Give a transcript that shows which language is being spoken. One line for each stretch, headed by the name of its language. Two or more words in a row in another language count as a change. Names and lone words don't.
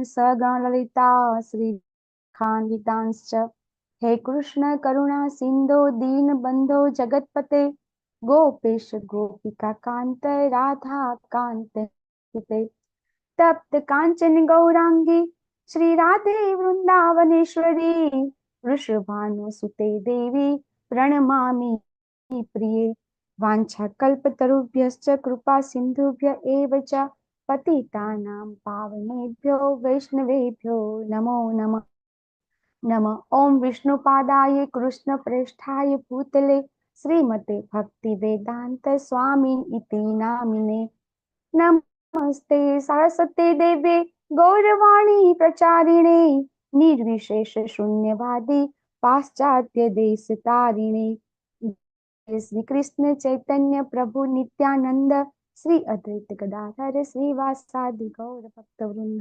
Sanskrit: सगण ललिता श्रीखान्वितांश्च हे कृष्ण करुणा सिंधो दीन बंधो जगतपते गोपेश गोपिका कांत राधा कांत तप्त कांचन गौरांगी श्री राधे वृंदावनेश्वरी वृषभानुसुते देवी प्रणमामि प्रिये। वाञ्छाकल्पतरुभ्यश्च कृपा सिन्धुभ्य एव च पतितानां पावनेभ्यो वैष्णवेभ्यो नमो नमः। नमः। ओम विष्णुपादाय कृष्ण प्रेष्ठाय भूतले શ્રીમતે ભક્તિ વેદાંત સ્વામી ઇતિ નામિને. નમસ્તે સરસ્વતે દેવે ગૌરવાણી પ્રચારિણે નિર્વિશેષ શૂન્યવાદી પાશ્ચાત્ય દેશ તારિણે. શ્રી કૃષ્ણ ચૈતન્ય પ્રભુ નિત્યાનંદ શ્રી અદ્વૈત ગદાધર શ્રીવાસાદિ ગૌર ભક્ત વૃંદ.